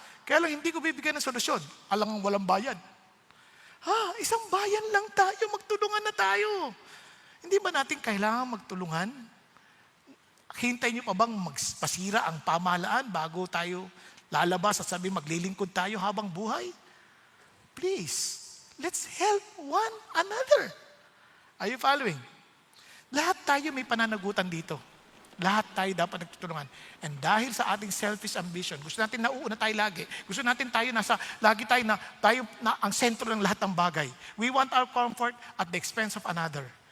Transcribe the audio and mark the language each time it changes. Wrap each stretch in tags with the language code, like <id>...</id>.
<tl>Kaya lang hindi ko bibigyan ng solusyon. Alang walang bayad. Isang bayan lang tayo, magtulungan na tayo. Hindi ba natin kailangan magtulungan? Hintayin niyo pa bang magpasira ang pamahalaan bago tayo lalabas at sabi maglilingkod tayo habang buhay?</tl> <en>Please, let's help one another. Are you following?</en> <tl>Lahat tayo may pananagutan dito. Lahat tayo dapat nagtutulungan. And dahil sa ating selfish ambition, gusto natin nauuna tayo lagi. Gusto natin lagi tayo na ang sentro ng lahat ng bagay.</tl> <en>We want our comfort at the expense of another.</en>